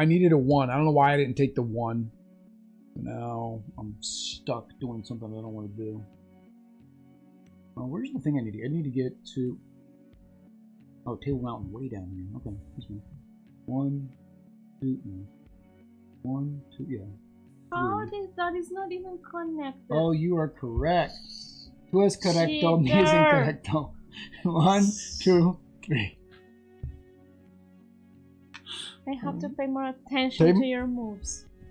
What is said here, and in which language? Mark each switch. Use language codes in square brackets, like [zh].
[en] I don't know why I didn't take the 1. Now I'm stuck doing something I don't want to do. Where's the thing I need to get? I need to get to... Oh, Table Mountain way down here. Okay, this one. 1, 2, no. 1, 2, yeah. How that is not even connected? Oh, you are correct. [es] Tú es correcto, me es incorrecto. [en] 1, 2, 3. I have to pay more attention to your moves.